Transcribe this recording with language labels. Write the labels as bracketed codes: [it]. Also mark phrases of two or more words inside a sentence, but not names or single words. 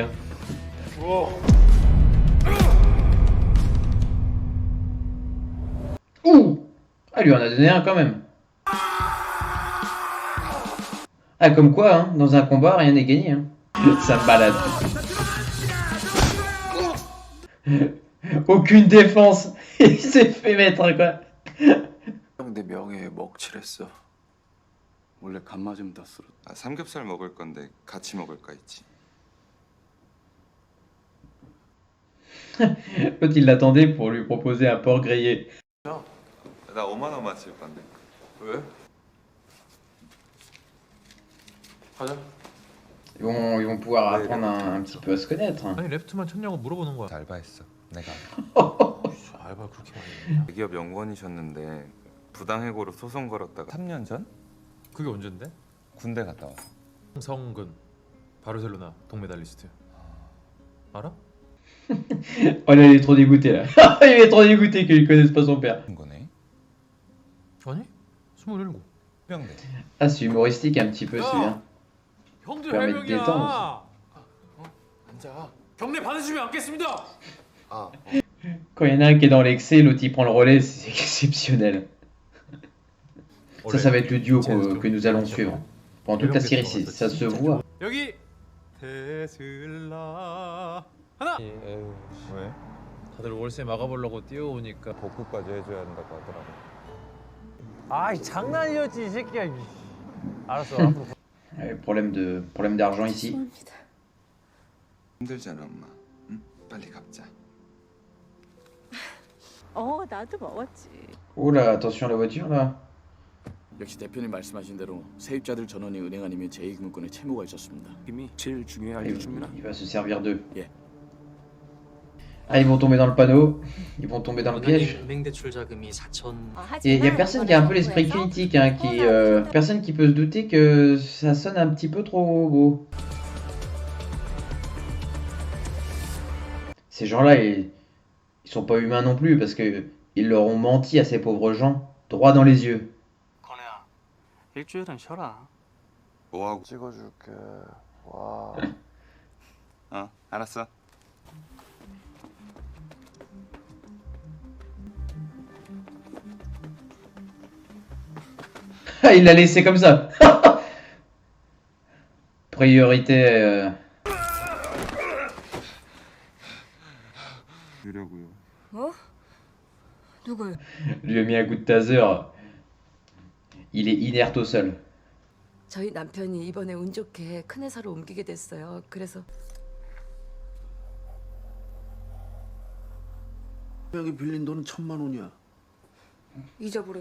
[fr] Hein. Ouh! Ah, lui en a donné un quand même. Ah, comme quoi, hein, dans un combat, rien n'est gagné. Hein. Ça me balade. Aucune défense. Il s'est fait mettre, quoi. [ko] 형 내 명예에 먹칠했어. 원래 간 맞으면 다 쓰러. 삼겹살 먹을 건데 같이 먹을까 했지. [fr] L'autre, il l'attendait pour lui proposer un porc grillé. [ko] 나 5만 원 맞힐 건데. 왜? 하자. [fr] Ils vont pouvoir apprendre un petit peu à se connaître. [ko] 아니 레프트만 쳤냐고 물어보는 거야. 알바했어. 내가 알바 그렇게 많이 했냐? 대기업 연구원이셨는데 부당해고로 소송 걸었다가 3년 전 그게 언젠데? 군대 갔다 왔어. 성근 바르셀로나 동메달리스트. 알아? [fr] Oh là, il est trop dégoûté là. Il est trop dégoûté qu'ils connaissent pas son père. [ko] 거네. 아니 27. 병대. [fr] Ah, c'est humoristique un petit peu celui-là. [ko] 형들 [fr] permet de [ko] 해명이야. [fr] détendre. [ko] 앉아. 경례 받으시면 않겠습니다. [fr] Quand il y en a un qui est dans l'excès, l'autre il prend le relais, c'est exceptionnel. Ça va être le duo que nous allons suivre. Pendant toute la série, ça se voit. [ko] 여기 테슬라 하나. 왜? 다들 월세 막아보려고 뛰어오니까 복구까지 해줘야 한다고 하더라고. 아이 장난이었지 이 새끼야. 알았어 앞으로. [fr] Problème d'argent ici. [ko] 죄송합니다. 힘들잖아 엄마. 응? 빨리 갚자. 나도 먹었지. [fr] Oh là, attention à la voiture là. [ko] 역시 대표님 말씀하신 대로 세입자들 전원이 은행 아니면 제2금융권에 채무가 있었습니다. 이미 제일 중요해 [fr] Il va se servir d'eux. Yeah. Ah, ils vont tomber dans le panneau. Ils vont tomber dans le piège. [ko] 은행대출 자금이 4천. [fr] Et il y a personne qui a un peu l'esprit critique, hein, personne qui peut se douter que ça sonne un petit peu trop beau. Ces gens-là, ils sont pas humains non plus parce que ils leur ont menti à ces pauvres gens droit dans les yeux. [ko] 건우야, 일주일은 쉬어라. 뭐하고 찍어줄게. 와. 알았어. [fr] Ah, il l'a laissé comme ça. Priorité. [ko] 주려고요. 누굴? [fr] Lui a mis un coup de taser. Il est inerte au sol. [ko] 저희 남편이 이번에 운 좋게 큰 회사로 옮기게 됐어요. 그래서 여기 빌린 돈은 1,000만 원이야. 잊어버렸네.